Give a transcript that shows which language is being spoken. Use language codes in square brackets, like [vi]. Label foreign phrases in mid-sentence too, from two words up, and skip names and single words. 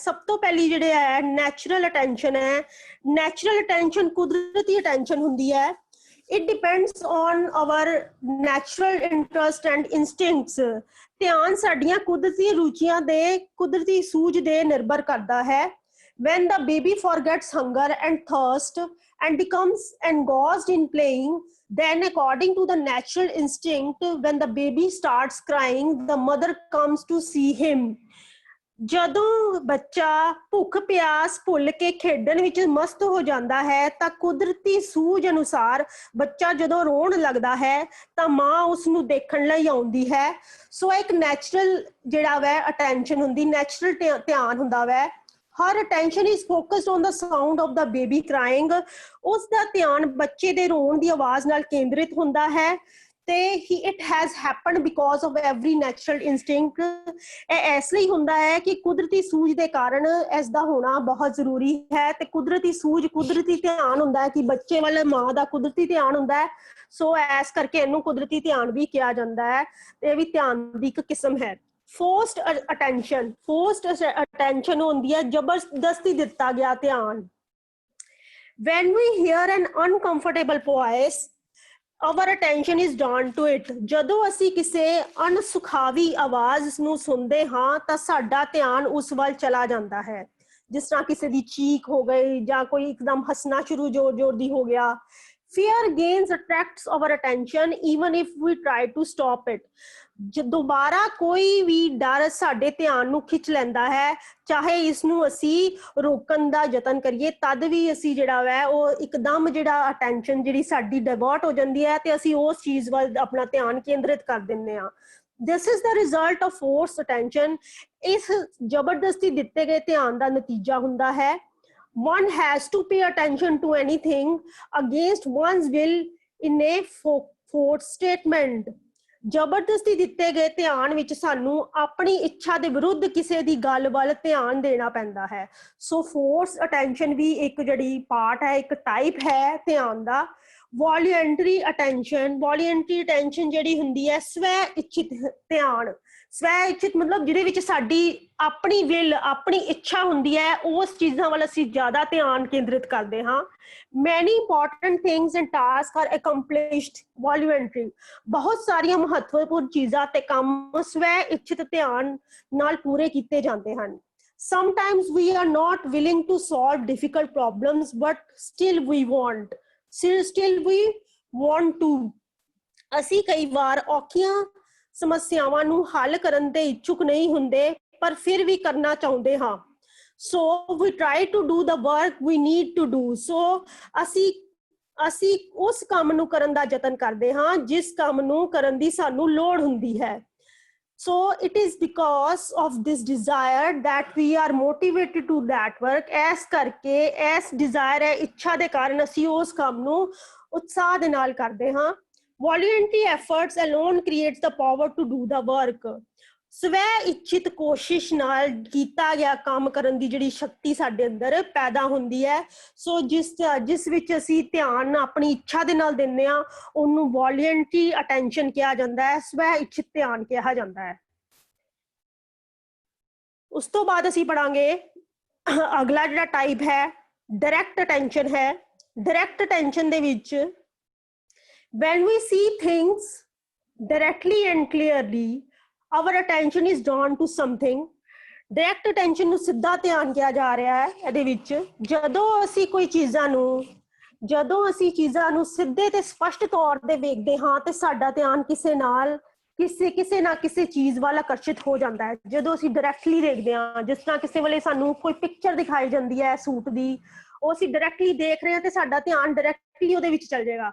[pa] ਸਭ ਤੋਂ ਪਹਿਲੀ ਜਿਹੜੇ ਹੈ [en] natural attention [pa] ਹੈ। [en] natural attention [pa] ਕੁਦਰਤੀ ਅਟੈਂਸ਼ਨ ਹੁੰਦੀ ਹੈ। [en] it depends on our natural interest and instincts. [pa] ਧਿਆਨ ਸਾਡੀਆਂ ਕੁਦਰਤੀ ਰੁਚੀਆਂ ਦੇ ਕੁਦਰਤੀ ਸੂਝ ਦੇ ਨਿਰਭਰ ਕਰਦਾ ਹੈ। [en] when the baby forgets hunger and thirst and becomes engrossed in playing, then according to the natural instinct, when the baby starts crying, the mother comes to see him. [pa] ਜਦੋਂ ਬੱਚਾ ਭੁੱਖ ਪਿਆਸ ਭੁੱਲ ਕੇ ਖੇਡਣ ਵਿੱਚ ਮਸਤ ਹੋ ਜਾਂਦਾ ਹੈ ਤਾਂ ਕੁਦਰਤੀ ਸੂਝ ਅਨੁਸਾਰ ਬੱਚਾ ਜਦੋਂ ਰੋਣ ਲੱਗਦਾ ਹੈ ਤਾਂ ਮਾਂ ਉਸ ਨੂੰ ਦੇਖਣ ਲਈ ਆਉਂਦੀ ਹੈ। ਸੋ ਇੱਕ ਨੈਚੁਰਲ ਜਿਹੜਾ ਵੈ ਅਟੈਂਸ਼ਨ ਹੁੰਦੀ, ਨੈਚੁਰਲ ਧਿਆਨ ਹੁੰਦਾ ਵੈ। [en] Her attention is focused on the sound of the baby crying. [pa] ਉਸ ਦਾ ਧਿਆਨ ਬੱਚੇ ਦੇ ਰੋਣ ਦੀ ਆਵਾਜ਼ ਨਾਲ ਕੇਂਦਰਿਤ ਹੁੰਦਾ ਹੈ ਤੇ [en] it has happened because of every natural instinct. [pa] ਇਹ ਇਸ ਲਈ ਹੁੰਦਾ ਹੈ ਕਿ ਕੁਦਰਤੀ ਸੂਝ ਦੇ ਕਾਰਨ ਇਸ ਦਾ ਹੋਣਾ ਬਹੁਤ ਜ਼ਰੂਰੀ ਹੈ ਤੇ ਕੁਦਰਤੀ ਸੂਝ ਕੁਦਰਤੀ ਧਿਆਨ ਹੁੰਦਾ ਹੈ ਕਿ ਬੱਚੇ ਵੱਲ ਮਾਂ ਦਾ ਕੁਦਰਤੀ ਧਿਆਨ ਹੁੰਦਾ ਹੈ। ਸੋ ਇਸ ਕਰਕੇ ਇਹਨੂੰ ਕੁਦਰਤੀ ਧਿਆਨ ਵੀ ਕਿਹਾ ਜਾਂਦਾ ਹੈ ਤੇ ਇਹ ਵੀ ਧਿਆਨ ਦੀ ਇੱਕ ਕਿਸਮ ਹੈ। [en] Forced attention, forced attention [pa] ਹੁੰਦੀ ਹੈ ਜ਼ਬਰਦਸਤੀ ਦਿੱਤਾ ਗਿਆ ਧਿਆਨ। [en] When we hear an uncomfortable voice, our attention is drawn to it. [pa] ਜਦੋਂ ਅਸੀਂ ਕਿਸੇ ਅਣਸੁਖਾਵੀ ਆਵਾਜ਼ ਨੂੰ ਸੁਣਦੇ ਹਾਂ ਤਾਂ ਸਾਡਾ ਧਿਆਨ ਉਸ ਵੱਲ ਚਲਾ ਜਾਂਦਾ ਹੈ। ਜਿਸ ਤਰ੍ਹਾਂ ਕਿਸੇ ਦੀ ਚੀਖ ਹੋ ਗਈ ਜਾਂ ਕੋਈ ਇੱਕਦਮ ਹੱਸਣਾ ਸ਼ੁਰੂ ਜ਼ੋਰ ਦੀ ਹੋ ਗਿਆ। [en] Fear gains attracts our attention even if we try to stop it. [pa] ਦੁਬਾਰਾ ਕੋਈ ਵੀ ਡਰ ਸਾਡੇ ਧਿਆਨ ਨੂੰ ਖਿੱਚ ਲੈਂਦਾ ਹੈ, ਚਾਹੇ ਇਸ ਨੂੰ ਅਸੀਂ ਰੋਕਣ ਦਾ ਯਤਨ ਕਰੀਏ ਤਦ ਵੀ ਅਸੀਂ ਜਿਹੜਾ ਵੈ ਉਹ ਇੱਕਦਮ ਜਿਹੜਾ ਅਟੈਂਸ਼ਨ ਜਿਹੜੀ ਸਾਡੀ ਡਾਇਵਰਟ ਹੋ ਜਾਂਦੀ ਹੈ ਤੇ ਅਸੀਂ ਉਸ ਚੀਜ਼ ਵੱਲ ਆਪਣਾ ਧਿਆਨ ਕੇਂਦਰਿਤ ਕਰ ਦਿੰਦੇ ਹਾਂ। [en] This is the result of forced attention. [pa] ਇਸ ਜ਼ਬਰਦਸਤੀ ਦਿੱਤੇ ਗਏ ਧਿਆਨ ਦਾ ਨਤੀਜਾ ਹੁੰਦਾ ਹੈ। [en] One has to pay attention to anything against one's will in a forced statement. [pa] ਜ਼ਬਰਦਸਤੀ ਦਿੱਤੇ ਗਏ ਧਿਆਨ ਵਿੱਚ ਸਾਨੂੰ ਆਪਣੀ ਇੱਛਾ ਦੇ ਵਿਰੁੱਧ ਕਿਸੇ ਦੀ ਗੱਲ ਵੱਲ ਧਿਆਨ ਦੇਣਾ ਪੈਂਦਾ ਹੈ। ਸੋ [en] force attention [pa] ਵੀ ਇੱਕ ਜਿਹੜੀ ਪਾਰਟ ਹੈ, ਇੱਕ ਟਾਈਪ ਹੈ ਧਿਆਨ ਦਾ। [en] voluntary attention, voluntary attention [pa] ਜਿਹੜੀ ਹੁੰਦੀ ਹੈ ਸਵੈ ਇੱਛਿਤ ਧਿਆਨ। ਸਵੈ ਇੱਛਿਤ ਮਤਲਬ ਜਿਹਦੇ ਵਿੱਚ ਸਾਡੀ ਆਪਣੀ ਵਿਲ ਆਪਣੀ ਇੱਛਾ ਹੁੰਦੀ ਹੈ, ਉਸ ਚੀਜ਼ਾਂ ਵੱਲ ਅਸੀਂ ਜ਼ਿਆਦਾ ਧਿਆਨ ਕੇਂਦਰਿਤ ਕਰਦੇ ਹਾਂ। [en] Many important things and tasks are accomplished voluntarily. [pa] ਬਹੁਤ ਸਾਰੀਆਂ ਮਹੱਤਵਪੂਰਨ ਚੀਜ਼ਾਂ ਤੇ ਕੰਮ ਸਵੈ ਇੱਛਿਤ ਧਿਆਨ ਨਾਲ ਪੂਰੇ ਕੀਤੇ ਜਾਂਦੇ ਹਨ। [en] Sometimes we are not willing to solve difficult problems, but still we want to. [pa] ਅਸੀਂ ਕਈ ਵਾਰ ਔਖੀਆਂ ਸਮੱਸਿਆਵਾਂ ਨੂੰ ਹੱਲ ਕਰਨ ਦੇ ਇੱਛੁਕ ਨਹੀਂ ਹੁੰਦੇ ਪਰ ਫਿਰ ਵੀ ਕਰਨਾ ਚਾਹੁੰਦੇ ਹਾਂ। [en] So we try to do the work we need to do. [pa] So ਅਸੀਂ ਉਸ ਕੰਮ ਨੂੰ ਕਰਨ ਦਾ ਯਤਨ ਕਰਦੇ ਹਾਂ ਜਿਸ ਕੰਮ ਨੂੰ ਕਰਨ ਦੀ ਸਾਨੂੰ ਲੋੜ ਹੁੰਦੀ ਹੈ। [en] So it is because of this desire that we are motivated to that work. [pa] ਇਸ ਕਰਕੇ ਇਸ desire ਹੈ ਇੱਛਾ ਦੇ ਕਾਰਨ ਅਸੀਂ ਉਸ ਕੰਮ ਨੂੰ ਉਤਸ਼ਾਹ ਦੇ ਨਾਲ ਕਰਦੇ ਹਾਂ। [en] Voluntary efforts alone creates the power to do the work. [pa] ਸਵੈ ਇੱਛਿਤ ਕੋਸ਼ਿਸ਼ ਨਾਲ ਕੀਤਾ ਗਿਆ ਕੰਮ ਕਰਨ ਦੀ ਜਿਹੜੀ ਸ਼ਕਤੀ ਸਾਡੇ ਅੰਦਰ ਪੈਦਾ ਹੁੰਦੀ ਹੈ। ਸੋ ਜਿਸ ਵਿੱਚ ਅਸੀਂ ਧਿਆਨ ਆਪਣੀ ਇੱਛਾ ਦੇ ਨਾਲ ਦਿੰਦੇ ਹਾਂ ਉਹਨੂੰ [en] voluntary attention [pa] ਕਿਹਾ ਜਾਂਦਾ ਹੈ, ਸਵੈ ਇੱਛਿਤ ਧਿਆਨ ਕਿਹਾ ਜਾਂਦਾ ਹੈ। ਉਸ ਤੋਂ ਬਾਅਦ ਅਸੀਂ ਪੜਾਂਗੇ ਅਗਲਾ ਜਿਹੜਾ ਟਾਈਪ ਹੈ [en] direct attention [pa] ਹੈ। [en] direct attention [pa] ਦੇ ਵਿੱਚ [en] when we see things directly and clearly, our attention is drawn to something. Direct attention [pa] ਨੂੰ ਸਿੱਧਾ ਧਿਆਨ ਕਿਹਾ ਜਾ ਰਿਹਾ ਹੈ। ਇਹਦੇ ਵਿੱਚ ਜਦੋਂ ਅਸੀਂ ਚੀਜ਼ਾਂ ਨੂੰ ਸਿੱਧੇ ਤੇ ਸਪਸ਼ਟ ਤੌਰ ਤੇ ਵੇਖਦੇ ਹਾਂ ਤੇ ਸਾਡਾ ਧਿਆਨ ਕਿਸੇ ਨਾ ਕਿਸੇ ਚੀਜ਼ ਵੱਲ ਆਕਰਸ਼ਿਤ ਹੋ ਜਾਂਦਾ ਹੈ। ਜਦੋਂ ਅਸੀਂ ਡਾਇਰੈਕਟਲੀ ਦੇਖਦੇ ਹਾਂ, ਜਿਸ ਤਰ੍ਹਾਂ ਕਿਸੇ ਵੇਲੇ ਸਾਨੂੰ ਕੋਈ ਪਿਕਚਰ ਦਿਖਾਈ ਜਾਂਦੀ ਹੈ ਸੂਟ ਦੀ, ਉਹ ਅਸੀਂ ਡਾਇਰੈਕਟਲੀ ਦੇਖ ਰਹੇ ਹਾਂ ਤੇ ਸਾਡਾ ਧਿਆਨ [en] direct directly [pa] ਉਹਦੇ ਵਿੱਚ ਚੱਲ ਜਾਏਗਾ।